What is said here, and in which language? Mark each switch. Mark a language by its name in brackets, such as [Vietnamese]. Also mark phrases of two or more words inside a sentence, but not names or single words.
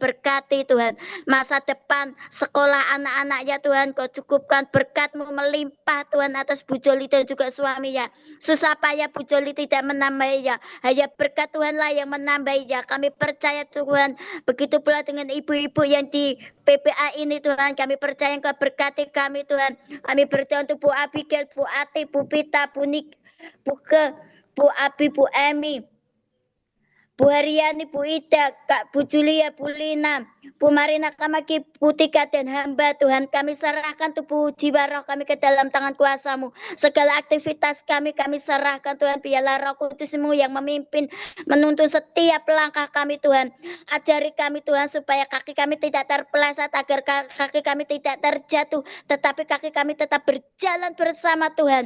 [Indonesian] Berkati Tuhan masa depan sekolah anak-anaknya Tuhan, Kau cukupkan berkat-Mu melimpah Tuhan atas Bu Joli dan juga suaminya. Susah payah Bu Joli tidak menambahinya, hanya berkat Tuhanlah yang menambahinya. Kami percaya Tuhan, begitu pula dengan ibu-ibu yang di PPA ini Tuhan, kami percaya Engkau berkati kami Tuhan. Kami berdoa untuk Bu Abigail, Bu Ati, Bu Pita, Bu Nik, Bu Abi, Bu Emi, Bu Haryani, Bu Ida, Kak Bu Julia, Bu Lina, Bu Marina Kamaki, Bu Tika dan hamba Tuhan, kami serahkan tubuh jiwa roh kami ke dalam tangan kuasa-Mu. Segala aktivitas kami serahkan Tuhan, biarlah Roh Kudus-Mu yang memimpin, menuntun setiap langkah kami Tuhan. Ajari kami Tuhan supaya kaki kami tidak terpeleset, agar kaki kami tidak terjatuh, tetapi kaki kami tetap berjalan bersama Tuhan.